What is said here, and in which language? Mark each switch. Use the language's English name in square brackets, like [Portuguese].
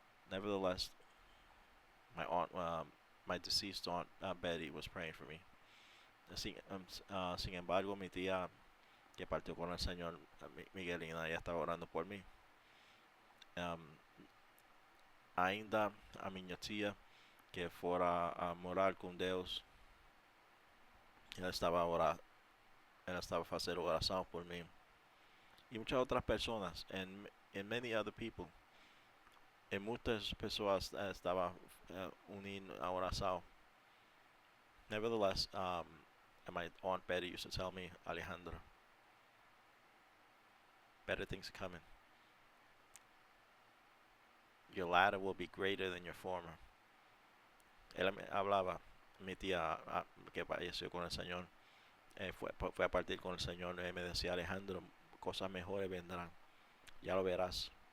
[English] Nevertheless, my deceased aunt Betty was praying for me. [Spanish] Sin embargo, mi tía, que partió con el Señor, Miguelina, ella estaba orando por mí. [Portuguese] Ainda a minha tia, que fora a morar com Deus, ela estava fazendo oração por mim. E muitas outras pessoas, [English] and many other people. [Portuguese] E muitas pessoas estavam unindo a oração. [English] Nevertheless, and my aunt Betty used to tell me, Alejandro, better things are coming. Your latter will be greater than your former. [Spanish] Ella me hablaba, mi tía, que falleció con el Señor, fue a partir con el Señor, y me decía, Alejandro, cosas mejores vendrán, ya lo verás.